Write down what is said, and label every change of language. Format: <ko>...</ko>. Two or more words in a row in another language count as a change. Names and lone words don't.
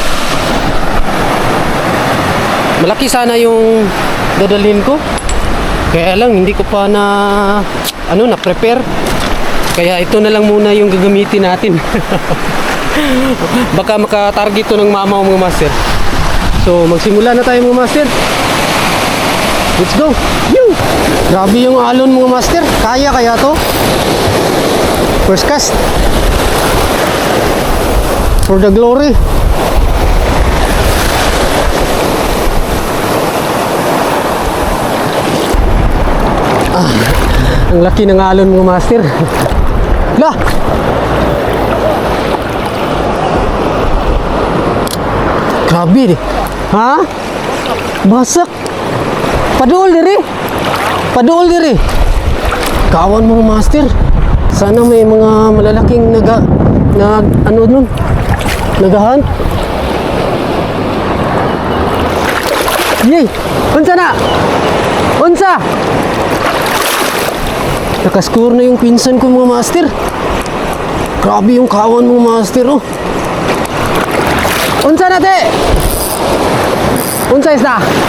<tl>Malaki sana yung dadalhin ko. Kaya lang hindi ko pa na prepare. Kaya ito na lang muna yung gagamitin natin. Baka makatarget to ng mama mga master. So magsimula na tayo mga master.</tl> <en>Let's go. Yoo!</en> <tl>Grabe yung alon mga master. Kaya to.</tl> <en>First cast. For the glory.</en> <tl>Ang laki ng alon mga master. Lah! Grabe ha?</tl> <ceb>Basak. Paduol diri. Paduol diri. Kawan mga master.</ceb> <tl>Sana may mga malalaking nagahunt.</tl> <ceb>Yay! Unsa na? Unsa?</ceb> <tl>Nakascore na yung pinsan ko mga master. Grabe yung kawan mga master oh.</tl> <ceb>Unsa na te? Unsa isda?</ceb>